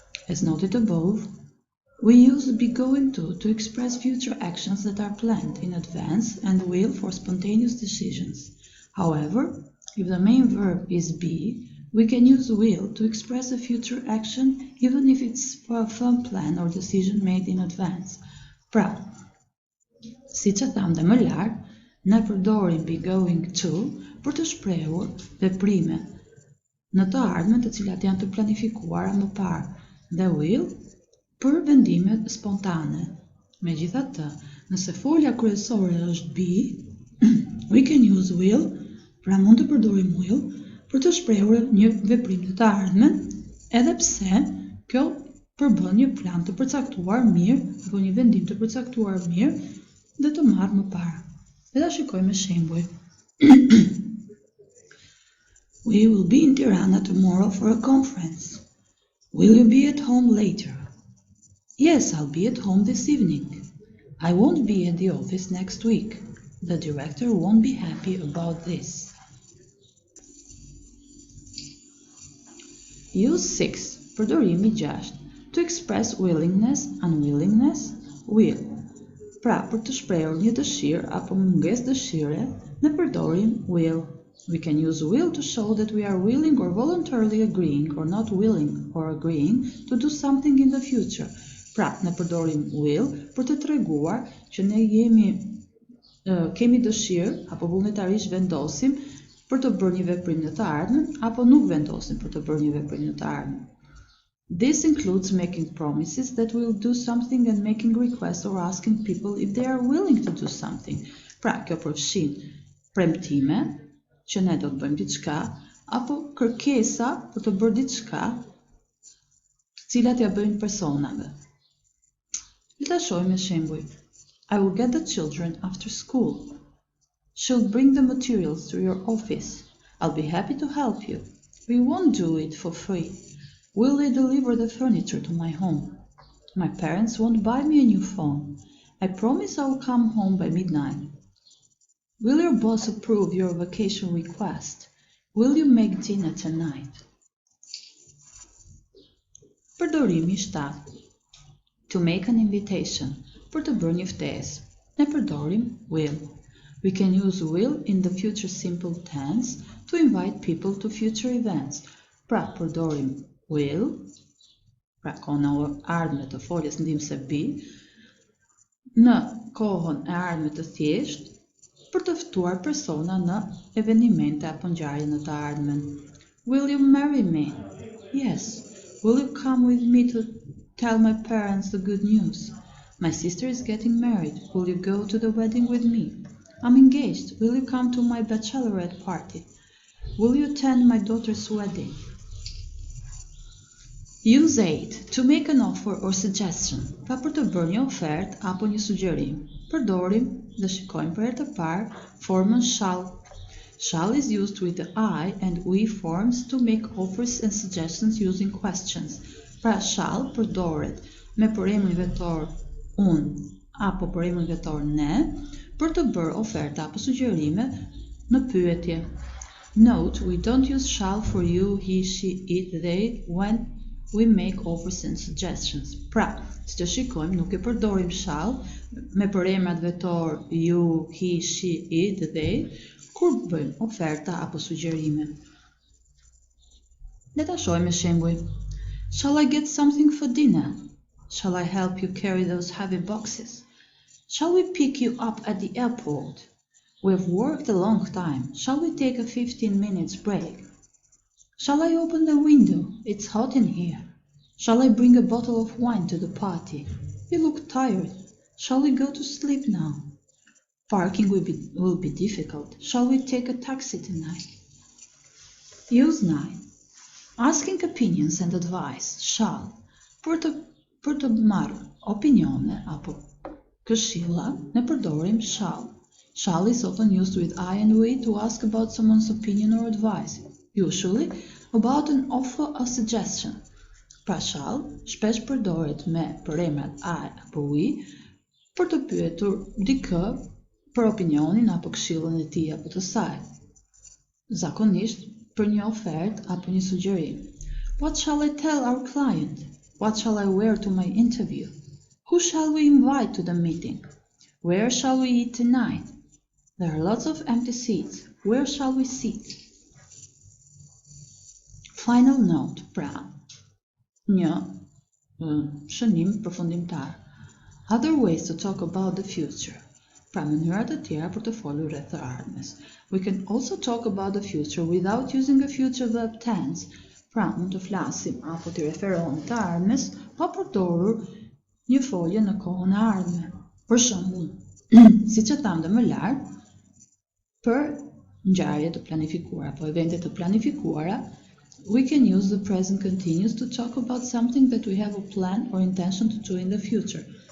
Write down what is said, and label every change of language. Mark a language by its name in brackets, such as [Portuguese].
[English] As noted above, we use be going to express future actions that are planned in advance and will for spontaneous decisions. However, if the main verb is be, we can use will to express a future action even if it's for a firm plan or decision made in advance. [Albanian] Pra, si që tham dhe më lartë, ne përdorim be going to për të shprehur veprime në të ardhmen të cilat janë të planifikuara më parë dhe will për vendimet spontane. Megjithatë, nëse folja kryesore është be, [English] we can use will, [Albanian] pra mund të përdorim will për të shprehur një veprim të ardhmen, edhe pse kjo përbën një plan të përcaktuar mirë apo një vendim të përcaktuar mirë dhe të marrë më parë. Le ta shikojmë me shembuj. [English] We will be in Tirana tomorrow for a conference. Will you be at home later? Yes, I'll be at home this evening. I won't be at the office next week. The director won't be happy about this. Use 6. [Albanian] Përdorimi 6. [English] To express willingness, unwillingness, will. [Albanian] Pra, për të shprehur një dëshirë apo mungesë dëshire, ne përdorim will. [English] We can use will to show that we are willing or voluntarily agreeing or not willing or agreeing to do something in the future. [Albanian] Pra, ne përdorim will për të treguar që ne kemi dëshirë apo vullnetarisht vendosim për të bërë një veprim në të ardhmen apo nuk vendosim për të bërë një veprim në të ardhmen. [English] This includes making promises that we'll do something and making requests or asking people if they are willing to do something. [Albanian] Pra, kjo përfshin premtime që ne do të bëjmë diçka apo kërkesa për të bërë diçka, të cilat ja bëjmë personave. Le ta shohim me shembuj. [English] I will get the children after school. She'll bring the materials to your office. I'll be happy to help you. We won't do it for free. Will they deliver the furniture to my home? My parents won't buy me a new phone. I promise I'll come home by midnight. Will your boss approve your vacation request? Will you make dinner tonight? [Albanian] Përdorimi 7. [English] To make an invitation. [Albanian] Për të bërë një ftesë, ne përdorim will. [English] We can use will in the future simple tense to invite people to future events. [Albanian] Pra, përdorim will, pra kohën e ardhme të foljes ndihmëse be, në kohën e ardhme të thjesht, për të ftuar persona në evenimente apo ngjarje në të ardhmen. [English] Will you marry me? Yes. Will you come with me to tell my parents the good news? My sister is getting married. Will you go to the wedding with me? I'm engaged. Will you come to my bachelorette party? Will you attend my daughter's wedding? Use 8. To make an offer or suggestion. [Albanian] Pra për të bërë një ofertë apo një sugjerim. Përdorim dhe shikojmë për herë të parë formën shall. [English] Shall is used with the I and we forms to make offers and suggestions using questions. [Albanian] Pra shall përdoret me përemrin vetor unë apo përemrin vetor ne për të bërë ofertë apo sugjerime në pyetje. [English] Note, we don't use shall for you, he, she, it, they when we make offers and suggestions. [Albanian] Pra, si të shikojmë, nuk e përdorim shall me përemrat vetor you, he, she, it, they, kur bëjmë oferta apo sugjerime. Le ta shohim me shembuj. [English] Shall I get something for dinner? Shall I help you carry those heavy boxes? Shall we pick you up at the airport? We've worked a long time. Shall we take a 15 minutes break? Shall I open the window? It's hot in here. Shall I bring a bottle of wine to the party? You look tired. Shall we go to sleep now? Parking will be difficult. Shall we take a taxi tonight? Use 9. Asking opinions and advice. Shall. [Albanian] Për të marrë opinione apo këshilla, ne përdorim shall. [English] Shall is often used with I and we to ask about someone's opinion or advice, usually about an offer or suggestion. [Albanian] Pra shall shpesh përdoret me përemrat I apo we për të pyetur dikë për opinionin apo këshillën e tij apo të saj. Zakonisht për një ofertë apo një sugjerim. [English] What shall I tell our client? What shall I wear to my interview? Who shall we invite to the meeting? Where shall we eat tonight? There are lots of empty seats. Where shall we sit? Final note, [Albanian] pra, një shënim përfundimtar. [English] Other ways to talk about the future. [Albanian] Pra, mënyrat e tjera për të folur rreth të ardhmes. [English] We can also talk about the future without using a future verb tense. [Albanian] Pra, mund të flasim apo të referohemi të ardhmes pa përdorur një folje në kohën e ardhme. Për shembull, siç e tham më lart, për ngjarje të planifikuara [English] apo evente të planifikuara, we can use the present continuous to talk about something that we have a plan or intention to do in the future.